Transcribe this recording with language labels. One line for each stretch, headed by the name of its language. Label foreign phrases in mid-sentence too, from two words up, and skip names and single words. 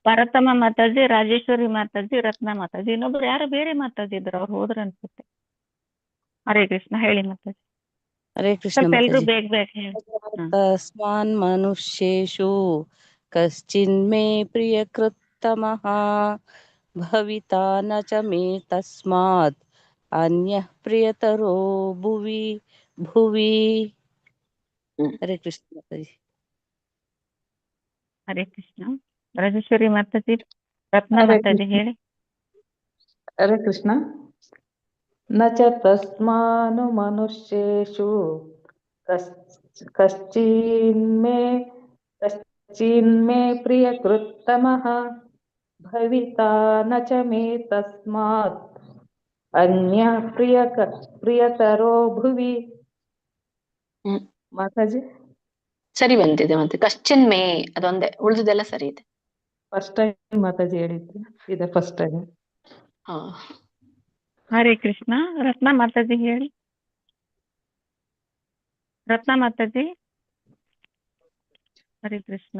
Kannada: ಪಾರ್ವತಮ್ಮ ಮಾತಾಜಿ, ರಾಜೇಶ್ವರಿ ಮಾತಾಜಿ, ರತ್ನ ಮಾತಾಜಿ, ಇನ್ನೊಬ್ರು ಯಾರೋ ಬೇರೆ ಮಾತಾಜಿ ಇದ್ರು, ಅವ್ರು ಹೋದ್ರ ಅನ್ಸುತ್ತೆ. ಹರೇ ಕೃಷ್ಣ, ಹೇಳಿ ಮಾತಾಜಿ. ಹರೇ ಕೃಷ್ಣ ಸ್ವಲ್ಪ ಎಲ್ರು ಮಾತಾಜಿ. ಬೇಗ ಹೇಳಿ.
Sanskrit: ತಸ್ಮಾನ್ ಮನುಷ್ಯೇಷು ಕಶ್ಚಿನ್ಮೇ ಪ್ರಿಯಕೃತ್ತಮಃ ಭವಿತಾ ನ ಚ ಮೇ ತಸ್ಮಾತ್ ಅನ್ಯಃ ಪ್ರಿಯತರೋ ಭುವಿ.
Kannada: ಹರೇ ಕೃಷ್ಣ ಮಾತಾಜಿ. ಹರೇ ಕೃಷ್ಣ. ರಾಜೇಶ್ವರಿ ಮಾತಾಜಿ, ರತ್ನ ಮಾತಾಜಿ ಹೇಳಿ.
Sanskrit: ಹರೇ ಕೃಷ್ಣ. ನ ಚ ತಸ್ಮಾನು ಮನುಷ್ಯೇಷು ಕಶ್ಚಿನ್ಮೇ ಪ್ರಿಯಕೃತ್ತಮಃ ಭವಿತಾ ನ ಚ ಮೇ ತಸ್ಮಾತ್ ಅನ್ಯ ಪ್ರಿಯತರೋ ಭುವಿ.
Kannada: ಮಾತಾಜಿ ಸರಿ ಬಂದಿದೆ. ಮತ್ತೆ
Sanskrit: ಕಶ್ಚಿನ್ ಮೇ
Kannada: ಅದೊಂದೇ, ಉಳಿದುದೆಲ್ಲ ಸರಿ ಇದೆ.
English: first time
Kannada: ಮಾತಾಜಿ ಹೇಳಿದ್ದು ಇದೆ,
English: first time.
Kannada: ಹರೇ ಕೃಷ್ಣ. ರತ್ನ ಮಾತಾಜಿ ಹೇಳಿ. ರತ್ನ ಮಾತಾಜಿ. ಹರೇ ಕೃಷ್ಣ.